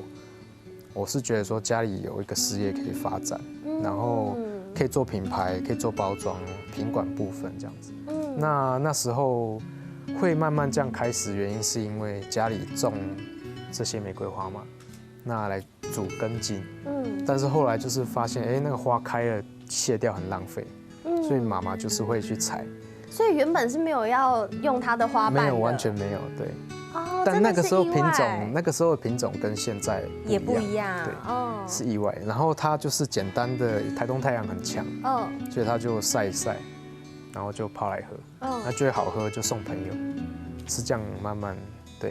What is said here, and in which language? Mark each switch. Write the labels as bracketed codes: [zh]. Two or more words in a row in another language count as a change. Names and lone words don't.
[zh] 我是覺得說家裡有一個事業可以發展，然後可以做品牌，可以做包裝、品管部分這樣子。那時候會慢慢這樣開始，原因是因為家裡種這些玫瑰花嘛，那來煮根莖。但是後來就是發現，那個花開了謝掉很浪費，所以媽媽就是會去採。所以原本是没有要用它的花瓣的，没有，完全没有，对。哦，但那个时候真的是意外品种跟现在也不一样，对，是意外。然后它就是简单的，台东太阳很强，所以它就晒一晒，然后就泡来喝，那觉得好喝就送朋友，是这样慢慢对。